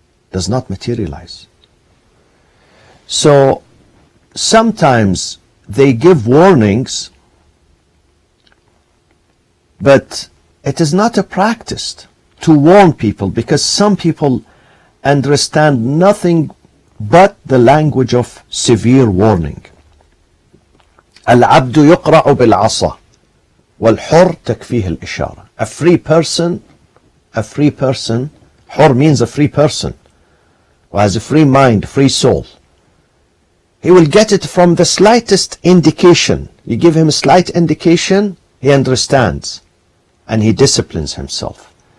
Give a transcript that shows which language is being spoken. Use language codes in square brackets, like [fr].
[en] Does not materialize. So sometimes they give warnings, but it is not a practice to warn people, because some people understand nothing but the language of severe warning. [ar] العبد يقرع بالعصا والحر تكفيه الإشارة. [en] A free person, حر means a free person who has a free mind, free soul. He will get it from the slightest indication. You give him a slight indication, he understands and he disciplines himself.